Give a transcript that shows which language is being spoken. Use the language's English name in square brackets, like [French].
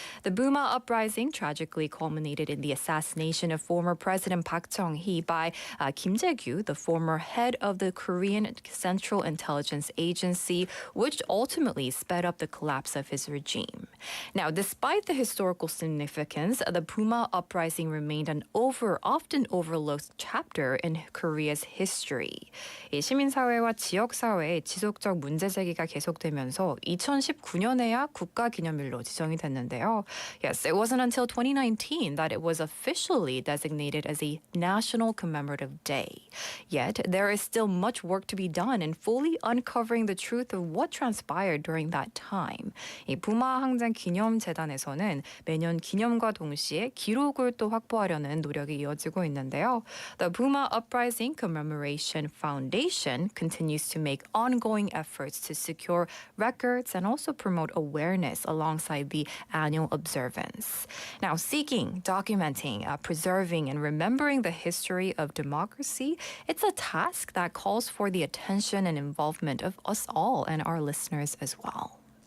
[English] The Puma uprising tragically culminated in the assassination of former President Park Chung-hee by Kim Jae-gyu, the former head of the Korean Central Intelligence Agency, which ultimately sped up the collapse of his regime. Now, despite the historical significance, the Puma uprising remained an often overlooked chapter in Korea's history. [Korean] 시민사회와 지역사회의 지속적 문제 제기가 계속되면서 2019년에야 국가기념일로 지정이 됐는데요. [English] Yes, it wasn't until 2019 that it was officially designated as a national commemorative day. Yet, there is still much work to be done in fully uncovering the truth of what transpired during that time. [Korean] 이 부마항쟁기념재단에서는 매년 기념과 동시에 기록을 또 확보하려는 노력이 이어지고 있는데요. [English] The Puma Uprising Commemoration Foundation continues to make ongoing efforts to secure records and also promote awareness alongside the annual observance. Now, seeking, documenting, preserving, and remembering the history of democracy, it's a task that calls for the attention and involvement of us all and our listeners as well.